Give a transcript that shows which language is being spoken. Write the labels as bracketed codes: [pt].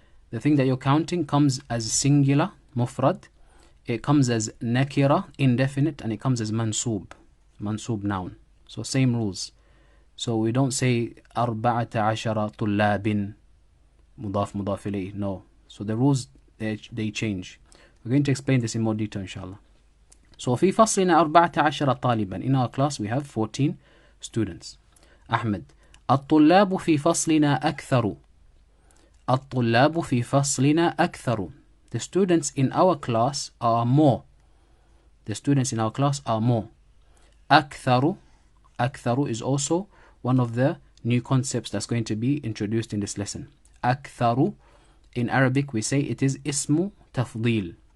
[en] The thing that you're counting comes as singular, mufrad. It comes as nakira, indefinite, and it comes as mansub noun. So same rules. So we don't say 14 [ar] طلاب مضاف مضاف إليه. [en] No. So the rules, they change. We're going to explain this in more detail, inshallah. So [ar] في فصلنا 14 طالبا. [en] In our class we have 14 students. [ar] أحمد, الطلاب في فصلنا أكثر. الطلاب في فصلنا أكثر. [en] The students in our class are more. The students in our class are more. [ar] أكثر. [en] أكثر is also one of the new concepts that's going to be introduced in this lesson. أكثر, in Arabic we say it is ismu tafdil.